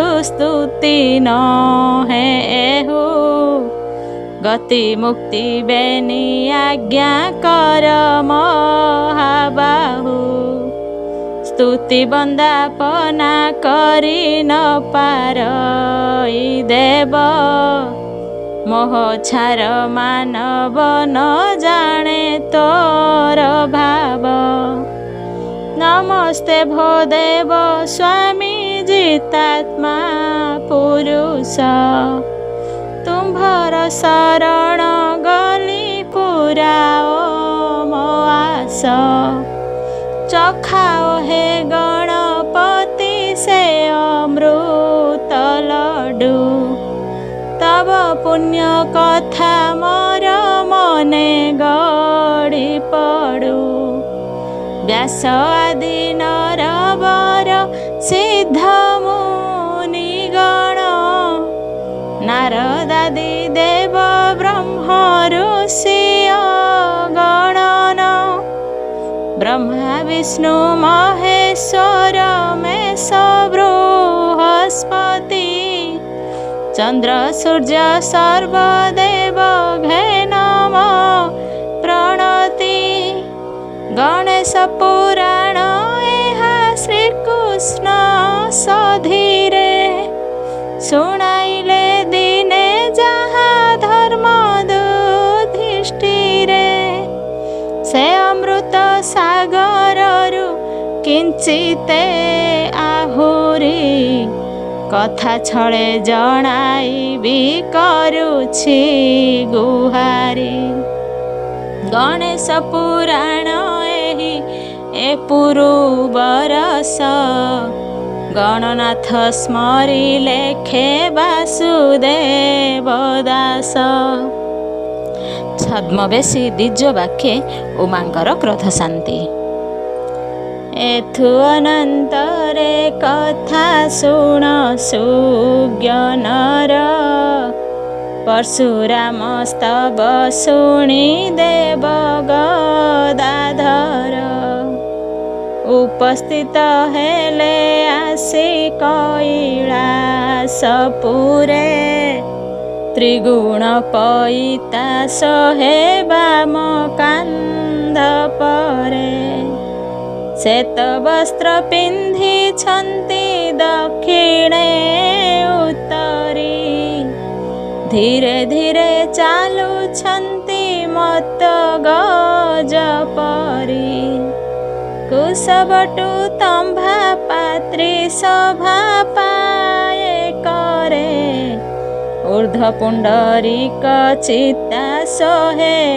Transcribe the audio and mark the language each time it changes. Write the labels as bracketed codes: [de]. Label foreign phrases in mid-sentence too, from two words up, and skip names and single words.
[or] ସ୍ତୁତି ନ ହେ ଏହୁ ଗତି ମୁକ୍ତି ବେନି ଆଜ୍ଞା କର ମହାବାହୁ ସ୍ତୁତି ବନ୍ଦାପନା କରି ନ ପାରଇ ଦେବ ମୋହ ଛାର ମାନବ ନ ଜାଣେ ତୋର ଭାବ ନମସ୍ତେ ଭୋ ଦେବ ସ୍ୱାମୀ ଜିତାତ୍ମା ପୁରୁଷ ତୁମ୍ଭର ଶରଣ ଗଲି ପୁରାଅ ମୋ ଆଶ ଚଖାଅ ହେ ଗଣପତି ସେ ଅମୃତ ଲଡ୍ଡୁ ତବ ପୁଣ୍ୟ କଥା ମୋର ମନେ ଗଡ଼ି ପଡ଼ୁ ବ୍ୟାସ ଆଦି ନରବର ସିଦ୍ଧ ମୁନି ଗଣ ନାରଦାଦି ଦେବ ବ୍ରହ୍ମ ଋଷି ଗଣନ ବ୍ରହ୍ମା ବିଷ୍ଣୁ ମହେଶ୍ୱର ମେଷ ବୃହସ୍ପତି ଚନ୍ଦ୍ର ସୂର୍ଯ୍ୟ ସର୍ବଦେବ ଘେ ନମ ପ୍ରଣତି ଗଣେଶ ପୁରାଣ ଏହା ଶ୍ରୀକୃଷ୍ଣ ସଧୀରେ ଶୁଣାଇଲେ ଦିନେ ଯାହା ଧର୍ମ ଦୁଧିଷ୍ଠିରେ ସେ ଅମୃତ ସାଗରରୁ କିଞ୍ଚିତେ ଆହୁରି କଥା ଛଳେ ଜଣାଇବି କରୁଛି ଗୁହାରି ଗଣେଶ ପୁରାଣ ଏହି ଏ ପୁରୁ ବରଷ ଗଣନାଥ ସ୍ମରି ଲେଖେ ବାସୁଦେବ ଦାସ ଛଦ୍ମବେଶୀ ଦ୍ୱିଜ ବାକ୍ୟେ ଉମାଙ୍କର କ୍ରୋଧ ଶାନ୍ତି ଏଥୁ ଅନନ୍ତରେ କଥା ଶୁଣ ସୁଜ୍ଞାନର ପରଶୁରାମ ସ୍ତବ ଶୁଣି ଦେବ ଗଦାଧର ଉପସ୍ଥିତ ହେଲେ ଆସି କୈଳାସପୁରେ ତ୍ରିଗୁଣ ପଇତା ସହେ ବାମ କାନ୍ଧ ପରେ ଶ୍ୱେତ ବସ୍ତ୍ର ପିନ୍ଧିଛନ୍ତି ଦକ୍ଷିଣେ ଉତ୍ତରୀ ଧୀରେ ଧୀରେ ଚାଲୁଛନ୍ତି ମତ ଗଜ ପରି କୁଶବଟୁ ତମ୍ଭା ପାତ୍ରୀ ସଭା ପାଏ କରେ ଊର୍ଦ୍ଧ୍ୱ ପୁଣ୍ଡରୀକ ଚିତା ସହେ